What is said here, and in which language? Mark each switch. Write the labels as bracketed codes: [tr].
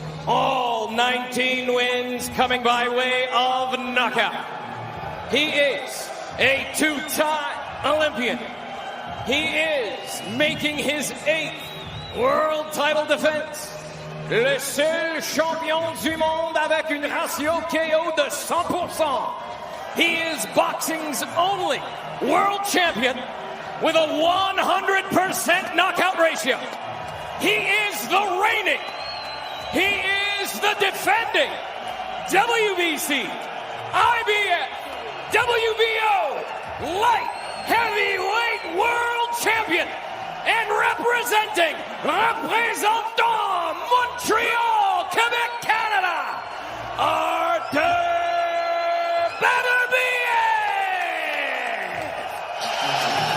[en] All 19 wins coming by way of knockout. He is a two-time Olympian. He is making his 8th world title defense. [fr] Le seul champion du monde avec une ratio KO de 100%. [en] He is boxing's only world champion with a 100% knockout ratio. He is the reigning, he is the defending WBC, IBF, WBO light heavyweight world champion, and représentant Montreal, Quebec, Canada, Arthur Beterbiev!